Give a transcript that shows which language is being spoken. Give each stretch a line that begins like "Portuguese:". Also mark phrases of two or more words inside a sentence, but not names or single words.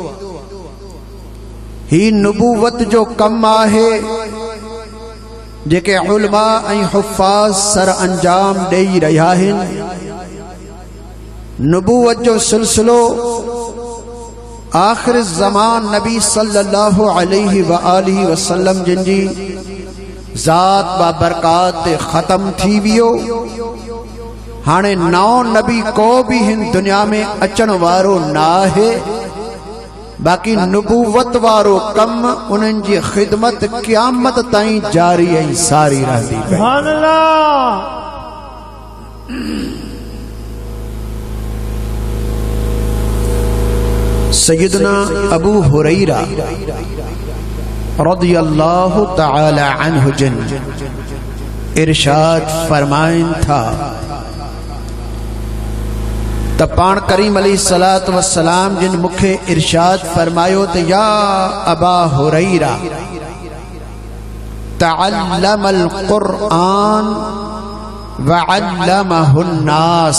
Sindhi: ही नुबूवत जो कम आहे जेके उलमा ऐं हुफ़ाज़ सर अंजाम ॾेई रहिया आहिनि। नुबूवत जो सिलसिलो आखिर ज़मान नबी
Arabic: صلى الله عليه وآله وسلم
Sindhi: जिन जी ज़ात बा बरकात ते ख़त्म थी वियो। हाणे नओं नबी को भी हिन दुनिया में अचण वारो ना है, बाकी नुबूवत वारो कम उन्हनि जी खिदमत क़यामत ताईं जारी ऐं सारी रहंदी।
Arabic: سبحان الله.
Sindhi: सय्यदना अबू हुरैरा
Arabic: رضي الله تعالى عنه
Sindhi: जिन इरशाद फरमाइन था त पाण करीम
Arabic: عليه الصلاة والسلام
Sindhi: जिन मुखे इरशाद फरमायो त
Arabic: يا أبا هريرة، تعلم القرآن وعلمه الناس.